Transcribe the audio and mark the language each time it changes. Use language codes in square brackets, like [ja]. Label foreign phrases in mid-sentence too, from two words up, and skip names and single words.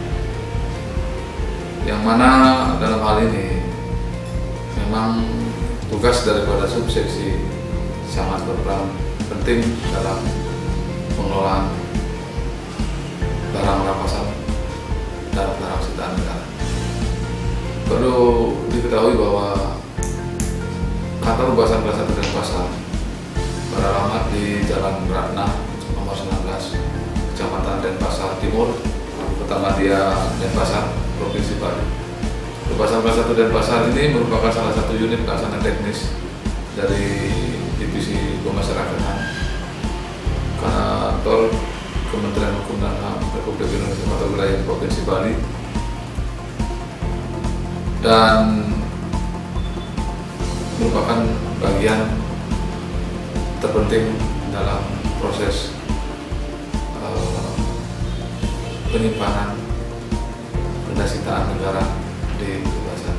[id] Yang mana dalam hal ini memang tugas daripada subseksi sangat berperan penting dalam pengelolaan barang rampasan dan barang sitaan negara. Perlu diketahui bahwa kantor Rubasan kelas 1 Denpasar beralamat di Jalan Ratna nomor 19, Kecamatan Denpasar Timur, Kota Denpasar, Provinsi Bali. Rubasan kelas 1 Denpasar ini merupakan salah satu unit pelaksana teknis dari Divisi Pemasyarakatan Kantor Kementerian Hukum dan HAM Republik Indonesia Mata Wilayah Provinsi Bali, dan merupakan bagian terpenting dalam proses penyimpanan benda sitaan negara di Rubasan.